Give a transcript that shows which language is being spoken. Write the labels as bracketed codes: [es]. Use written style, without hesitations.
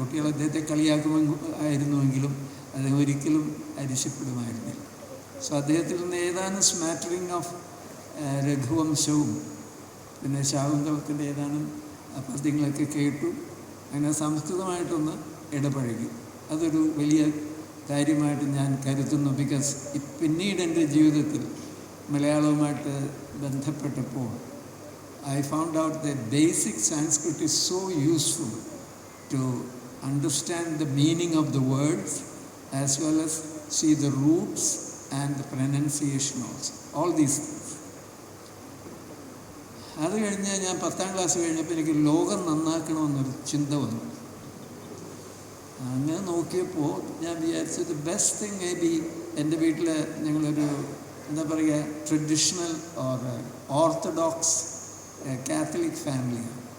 [ml] കുട്ടികൾ അദ്ദേഹത്തെ കളിയാക്കുമായിരുന്നുവെങ്കിലും അദ്ദേഹം ഒരിക്കലും അരിശപ്പെടുമായിരുന്നില്ല. സോ അദ്ദേഹത്തിൽ നിന്ന് ഏതാനും [en] smattering of [ml] രഘുവംശവും പിന്നെ ശാകുന്തളത്തിൻ്റെ ഏതാനും പദ്യങ്ങളൊക്കെ കേട്ടു. അങ്ങനെ സംസ്കൃതമായിട്ടൊന്ന് ഇടപഴകി. അതൊരു വലിയ കാര്യമായിട്ട് ഞാൻ കരുതുന്നു. ബിക്കോസ് പിന്നീട് എൻ്റെ ജീവിതത്തിൽ മലയാളവുമായിട്ട് ബന്ധപ്പെട്ടപ്പോൾ [en] I found out that basic Sanskrit is so useful to understand the meaning of the words as well as see the roots and the pronunciation also. All these things. [ml] അത് കഴിഞ്ഞ് ഞാൻ 10ാം ക്ലാസ് കഴിഞ്ഞപ്പോൾ എനിക്ക് ലോകം നന്നാക്കണമെന്നൊരു ചിന്ത വന്നു. അങ്ങനെ നോക്കിയപ്പോൾ ഞാൻ വിചാരിച്ചത് [en] best thing may be [ml] എൻ്റെ വീട്ടിൽ ഞങ്ങളൊരു എന്താ പറയുക ട്രഡീഷണൽ ഓർ ഓർത്തഡോക്സ് കാത്തലിക് ഫാമിലിയാണ്.